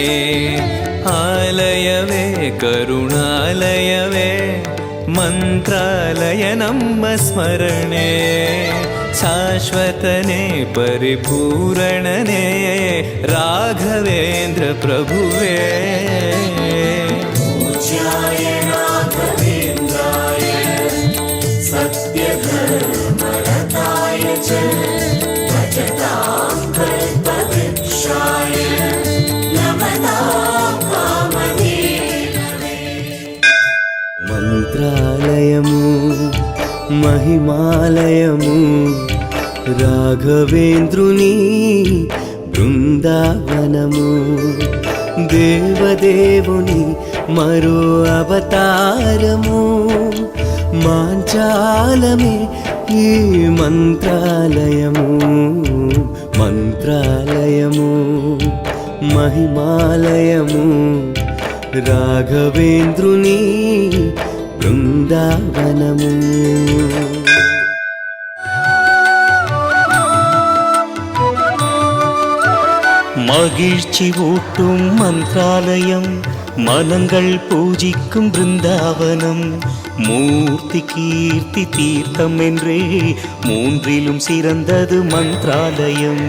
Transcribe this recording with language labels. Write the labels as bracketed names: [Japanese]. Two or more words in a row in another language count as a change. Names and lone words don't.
[Kannada] ಆಲಯವೇ ಕರುಣಾಲಯವೇ ಮಂತ್ರಾಲಯ ನಮ್ಮ ಸ್ಮರಣೆ, ಶಾಶ್ವತನೇ ಪರಿಪೂರಣನೇ ರಾಘವೇಂದ್ರ ಪ್ರಭುವೇ. [Sanskrit] पूज्याय राघवेन्द्राय सत्यधर्मरताय च भजतां कल्पवृक्षाय नमतां कामधेनवे. [Telugu] మంత్రాలయము మహిమాలయము రాఘవేంద్రుని బృందావనము, దేవదేవుని మరో అవతారము. మాంచాలమే ఈ మంత్రాలయము, మంత్రాలయము మహిమాలయము రాఘవేంద్రుని బృందావనము. [Tamil] மகிழ்ச்சி ஊட்டும் மந்திராலயம், மனங்கள் பூஜிக்கும் பிருந்தாவனம். மூர்த்தி கீர்த்தி தீர்த்தம் என்றே மூன்றிலும் சிறந்தது மந்திராலயம்.